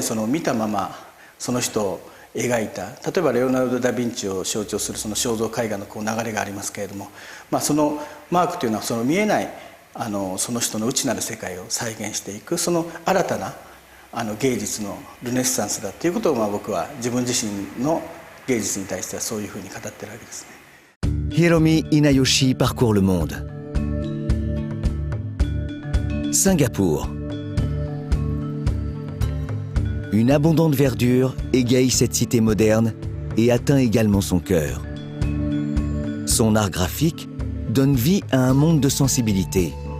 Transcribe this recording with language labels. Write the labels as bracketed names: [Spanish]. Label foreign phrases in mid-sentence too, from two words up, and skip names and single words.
[Japanese] その見たままその人を描いた、例えばレオナルド・ダ・ヴィンチを象徴するその肖像絵画のこう流れがありますけれども、そのマークというのはその見えないその人の内なる世界を再現していく、その新たな芸術のルネッサンスだっていうことを僕は自分自身の芸術に対してはそういうふうに語ってるわけですね。 [French] Hiromi Inayoshi parcourt le monde. Singapour. Une abondante verdure égaye cette cité moderne et atteint également son cœur. Son art graphique donne vie à un monde de sensibilité.